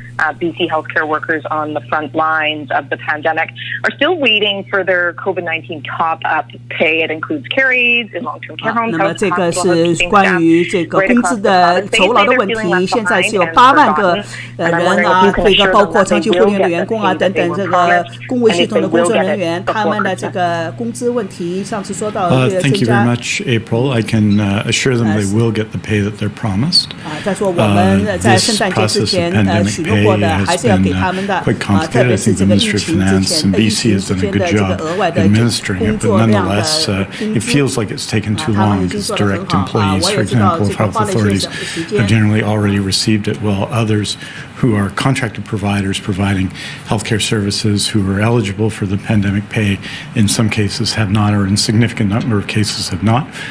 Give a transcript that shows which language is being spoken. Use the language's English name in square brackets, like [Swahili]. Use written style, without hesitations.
[English] BC healthcare workers on the front lines of the pandemic are still waiting for their COVID-19 top-up pay. It includes care aides in long-term care homes, [Chinese] 那么这个是关于这个工资的酬劳的问题，现在是有8万个人啊，这个包括长期护理的员工啊等等，这个公卫系统的工作人员，他们的这个工资问题，上次说到 [English] Thank you very much, April. I can assure them they will get the pay that they're promised. [Chinese] 再说我们在圣诞节之前许诺过的，还是要给他们的，特别是这个疫情之前，疫情之间的这个额外的工作量的 [English] It feels like it's taken too long because direct employees, for example, of health authorities have generally already received it, while others who are contracted providers providing healthcare services who are eligible for the pandemic pay in some cases have not, or in significant number of cases have not.